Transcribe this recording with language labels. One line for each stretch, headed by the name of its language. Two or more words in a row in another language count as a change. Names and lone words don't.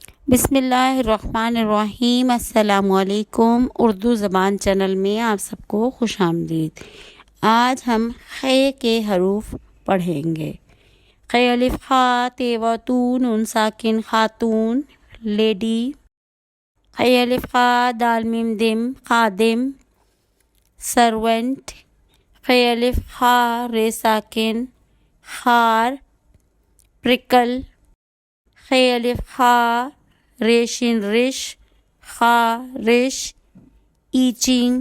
Arabic: بسم اللہ الرحمن الرحیم۔ السلام علیکم۔
Urdu: اردو زبان چینل میں آپ سب کو خوش آمدید۔ آج ہم خ کے حروف پڑھیں گے۔ خ الف خ ت و تو نون ساکن خاتون لیڈی۔ خ الف خ دال میم دم خادم سرونٹ۔ خ الف خ ر ساکن خار پرکل۔ خ الف خ ریشن رش خارش ایچنگ۔